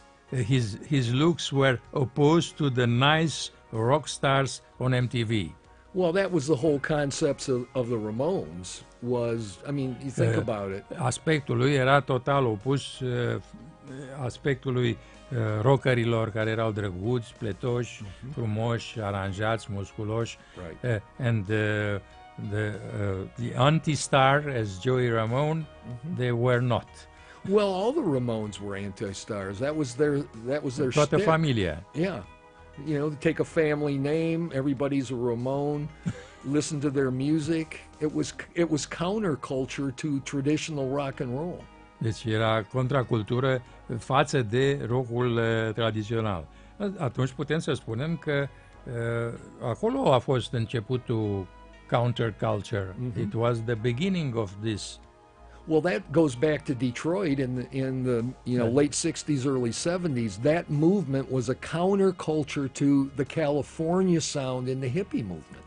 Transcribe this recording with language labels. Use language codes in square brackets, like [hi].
[en] His looks were opposed to the nice rock stars on MTV. Well, that was the whole concept of the Ramones. You think about it. [ro] Aspectul lui era total opus aspectului rockerilor care erau drăguți, pletoși, frumoși, aranjați, musculoși. [en] Right. And the anti-star as Joey Ramone, they were not. Well, all the Ramones were anti-stars. That was their toată stick. Familia. Yeah. You know, take a family name, everybody's a Ramone, listen to their music. It was counterculture to traditional rock and roll. [ro] Deci era contracultură față de rock-ul tradițional. Atunci putem să spunem că acolo a fost începutul counterculture. Mm-hmm. [en] It was the beginning of this. Well, that goes back to Detroit in the late 60s, early 70s. That movement was a counterculture to the California sound in the hippie movement.